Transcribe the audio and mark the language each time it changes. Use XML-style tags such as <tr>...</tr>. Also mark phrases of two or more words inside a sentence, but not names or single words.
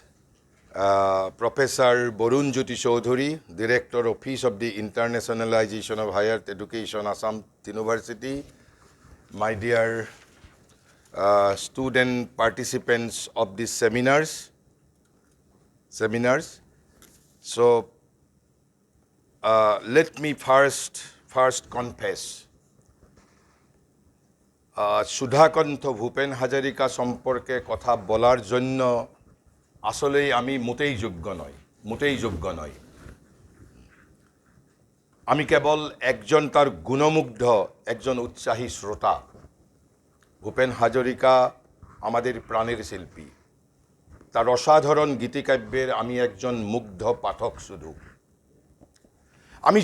<en>Professor Borun Jyoti Chaudhary, Director, Office of the Internationalization of Higher Education, Assam University, my dear student participants of these seminars. So let me first confess.</en> <bn>সুধাকণ্ঠ ভূপেন হাজারিকা সম্পর্কে কথা বলার জন্য আসলে আমি মোটেই যোগ্য নই আমি কেবল একজন তার গুণমুগ্ধ একজন উৎসাহী শ্রোতা ভূপেন হাজারিকা আমাদের প্রাণের শিল্পী তার অসাধারণ গীতিকাব্যের আমি একজন মুগ্ধ পাঠক শুধু আমি</bn>